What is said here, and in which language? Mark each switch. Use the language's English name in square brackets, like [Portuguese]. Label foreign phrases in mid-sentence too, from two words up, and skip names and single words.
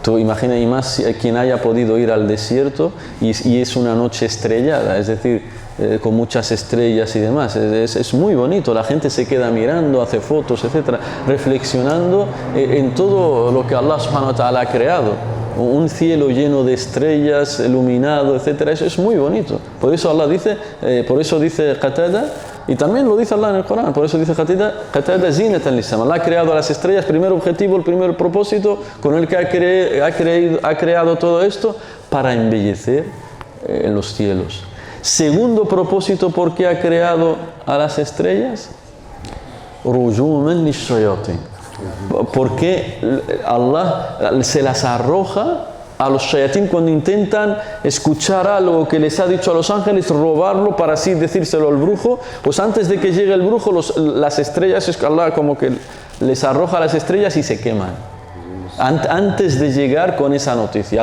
[Spanish] Tú imagina, y más quien haya podido ir al desierto y es una noche estrellada, es decir, con muchas estrellas y demás. Es muy bonito, la gente se queda mirando, hace fotos, etcétera, reflexionando en todo lo que [Arabic] الله سبحانه وتعالى [Spanish] ha creado. Un cielo lleno de estrellas, iluminado, etcétera, eso es muy bonito. Por eso Allah dice, Qatada, y también lo dice Allah en el Corán, por eso dice Qatada [Arabic] زينة للسماء. [Spanish] Allah ha creado a las estrellas, primer objetivo, el primer propósito con el que ha creado todo esto, para embellecer los cielos. Segundo propósito, ¿por qué ha creado a las estrellas? [Arabic] رجوما للشياطين. [Spanish] Porque Allah se las arroja a los shayatín cuando intentan escuchar algo que les ha dicho a los ángeles, robarlo para así decírselo al brujo. Pues antes de que llegue el brujo, las estrellas, Allah como que les arroja las estrellas y se queman antes de llegar con esa noticia.